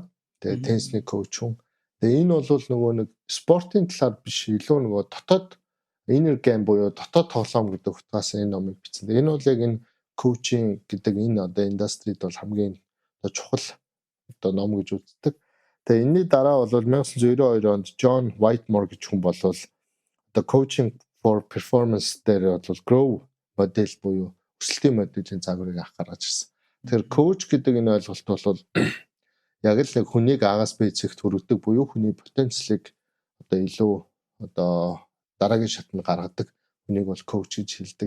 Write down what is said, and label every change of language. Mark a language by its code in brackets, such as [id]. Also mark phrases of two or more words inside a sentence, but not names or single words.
[mn] Тэгээ теннисний коуч хүн. Тэгээ энэ бол нөгөө нэг спортын талаар биш илүү нөгөө дотоод [en] inner game [mn] буюу дотоод тоглоом гэдэг утгаас энэ номыг бичсэн. Энэ бол яг энэ коучинг гэдэг энэ одоо индустрид бол хамгийн одоо чухал одоо ном гэж үздэг. Тэгээ энэний дараа бол 1992 онд John Whitmore гэж хүн бол одоо coaching for performance дээр бол grow модель буюу өсөлтийн моделийн загварыг авах гаргаж ирсэн. Тэгэхээр коуч гэдэг энэ ойлголт бол яг л нэг хүнийг Агаас Б цэгт хүргэдэг буюу хүний потенциалыг одоо илүү одоо дараагийн шатнд гаргадаг хүнийг бол коуч гэж хэлдэг.